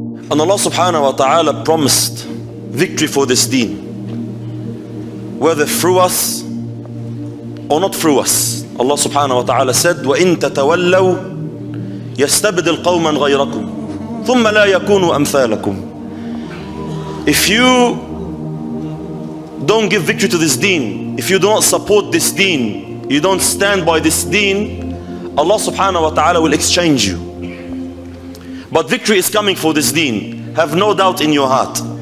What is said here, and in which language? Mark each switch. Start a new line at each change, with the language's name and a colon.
English: And Allah subhanahu wa ta'ala promised victory for this deen, whether through us or not through us. Allah subhanahu wa ta'ala said,
Arabic: وَإِن تَتَوَلَّوْا يَسْتَبْدِلْ قَوْمًا غَيْرَكُمْ ثُمَّ لَا يَكُونُوا أَمْثَالَكُمْ.
English: If you don't give victory to this deen, if you do not support this deen, you don't stand by this deen, Allah subhanahu wa ta'ala will exchange you. But victory is coming for this deen. Have no doubt in your heart.